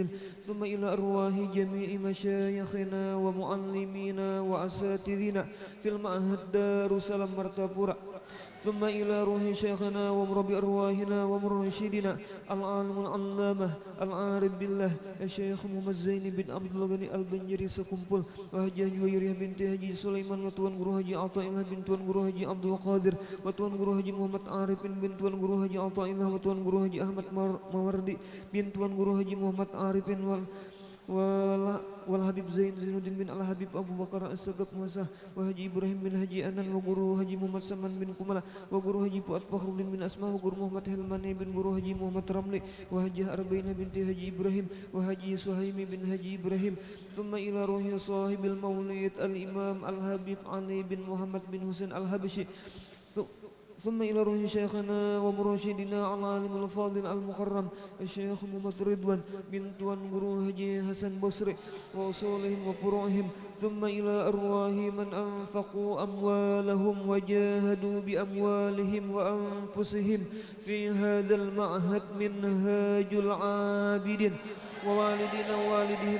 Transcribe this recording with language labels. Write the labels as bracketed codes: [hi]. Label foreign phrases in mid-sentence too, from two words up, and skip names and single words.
[ar] ثم إلى أرواح جميع مشايخنا ومعلمينا وأساتذنا في المعهد دار السلام مرتبورة ثم إلى روح شيخنا ومربي أرواحنا ومرشدنا العالم العلامة العارف بالله الشيخ محمد زين بن عبد الغني البنجري سكمبل وهجي جويرية بنت هجي سليمان وتوان guru haji Athaillah bin tuan guru haji Abdul Qadir wa tuan guru haji Muhammad Arifin bin tuan guru haji Athaillah wa tuan guru haji Ahmad Mawardi bin tuan guru haji Muhammad Arifin wal Habib Zain Zainuddin bin Al Habib Abu Bakar As-Sagaf Musa wa Haji Ibrahim bin Haji Anan wa guru Haji Muhammad Saman bin Kumala wa guru Haji Fuad Fakhruddin bin Asma wa guru Muhammad Hilmani bin guru Haji Muhammad Ramli wa Haji Arbaina binti Haji Ibrahim wa Haji Suhaimi bin Haji Ibrahim ثم إلى روح صاحب المولد الإمام Al-Habib Ali bin Muhammad bin Husain Al-Habashi ثم إلى روح شيخنا ومرشدنا العالم الفاضل المكرم الشيخ محمد رضوان بن توان guru Haji Hasan Basri وأصولهم وفروعهم ثم إلى أرواح من أنفقوا أموالهم وجاهدوا بأموالهم وأنفسهم في هذا المعهد منهاج العابدين ووالدنا ووالدهم